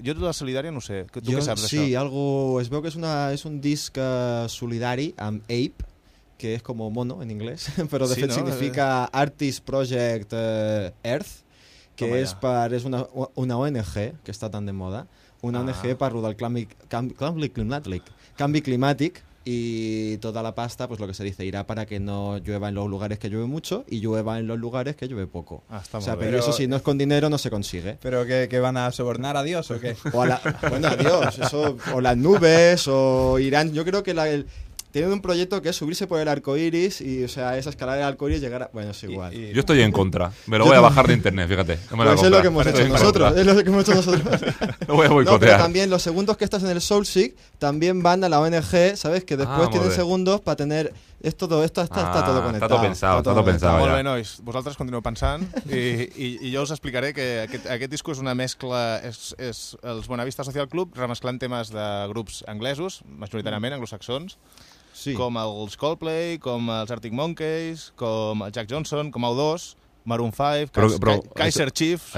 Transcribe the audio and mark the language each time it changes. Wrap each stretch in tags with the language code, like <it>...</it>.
<ca>Jo de la solidària no sé. Tu jo, què saps sí, d'això? Sí, algo... Es veu que és, una, és un disc solidari amb Ape, que és com mono en anglès, però de sí, fet no? Significa Artist Project Earth, que és, per, és una ONG que està tan de moda. Una ONG parlo del canvi climàtic i tota la pasta,</ca> <es>pues lo que se dice, irá para que no llueva en los lugares que llueve mucho y llueva en los lugares que llueve poco. Ah, está o sea, muy pero bien. Eso sí, no es con dinero, no se consigue. ¿Pero que van a sobornar a Dios o qué? O a la, bueno, a Dios, eso, o las nubes, o irán... Yo creo que tienen un proyecto que es subirse por el arco iris y, o sea, esa escalada del arco iris llegar a... Bueno, es igual. Y yo estoy en contra. Me lo voy a bajar de internet, fíjate. No me pues es lo que hemos hecho nosotros. Es lo que hemos hecho nosotros. Lo voy a boicotear. No, pero también los segundos que estás en el SoulSeek también van a la ONG, ¿sabes? Que después tienen segundos para tener... Es todo, esto está todo conectado. Está todo pensado, está todo pensado.</es> <ca>Molt bé, nois. Vosaltres continueu pensant i jo us explicaré que aquest disco és una mescla, és els Buena Vista Social Club remesclant temes de grups anglesos, majoritàriament anglosaxons, sí. Com els Coldplay, com els Arctic Monkeys, com el Jack Johnson, com U2, Maroon 5, Kaiser Chiefs...</ca>